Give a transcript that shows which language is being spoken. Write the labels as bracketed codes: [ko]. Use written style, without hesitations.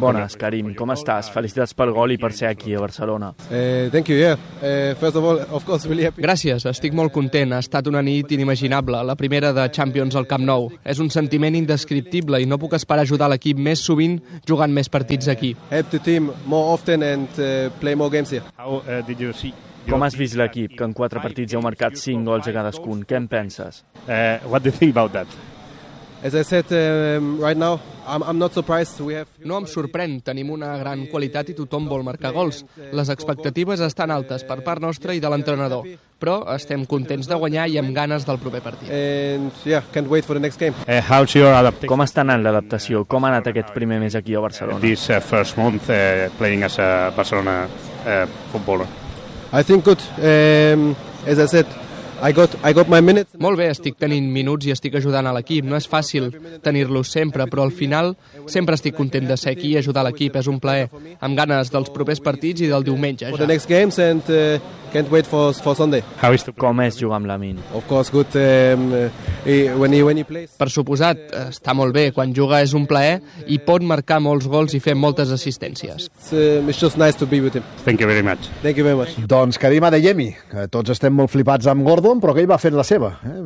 [ca] Bones, Karim, com estàs? Felicitats pel gol i per ser aquí a Barcelona. [en] Thank you, yeah. First of all, of course, really happy. [ca] Gràcies, estic molt content. Ha estat una nit inimaginable, la primera de Champions al Camp Nou. És un sentiment indescriptible i no puc esperar ajudar l'equip més sovint jugant més partits aquí. [en] Help the team more often and play more games here. How did you see? [ca] Com has vist l'equip, que en 4 partits heu marcat 5 gols a cadascun? Què en penses? [en] What do you think about that? As I said right now, I'm not surprised. We have... [ca] No em sorprèn, tenim una gran qualitat i tothom vol marcar gols. Les expectatives estan altes per part nostra i de l'entrenador, però estem contents de guanyar i amb ganes del proper partit. [en] And yeah, can't wait for the next game. How's your adaptation? [ca] Com està anant l'adaptació? Com ha anat aquest primer mes aquí a Barcelona? [en] This first month playing as a Barcelona footballer. I think good. As I said, I got my minutes. [ca] Molt bé, estic tenint minuts i estic ajudant a l'equip. No és fàcil tenir-los sempre, però al final sempre estic content de ser aquí i ajudar l'equip. És un plaer. Amb ganes dels propers partits i del diumenge, ja. [en] For the next games and can't wait for Sunday. How is the... [ca] Com és jugar amb Lamine? [en] Of course, good. When he plays... [ca] Per suposat, està molt bé. Quan juga és un plaer i pot marcar molts gols i fer moltes assistències. [en] It's just nice to be with him. Thank you very much. Thank you very much. [ca] Doncs Karim Adeyemi, que tots estem molt flipats amb Gordon, però que ell va fent la seva, eh?